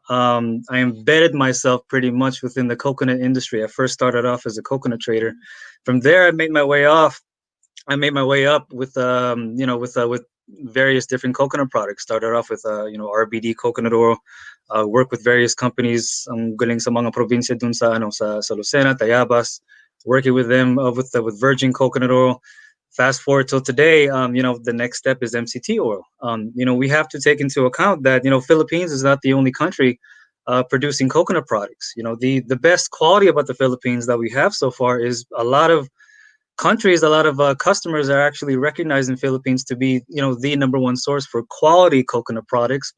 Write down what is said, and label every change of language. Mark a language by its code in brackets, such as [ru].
[en] I embedded myself pretty much within the coconut industry. I first started off as a coconut trader. From there, I made my way up with various different coconut products. Started off with RBD coconut oil. Worked with various companies. [tl] Galing sa mga probinsya dun sa Lucena, Tayabas. [en] Working with them with virgin coconut oil. Fast forward till today, the next step is MCT oil. We have to take into account that Philippines is not the only country producing coconut products. The best quality about the Philippines that we have so far is a lot of customers are actually recognizing Philippines to be the number one source for quality coconut products.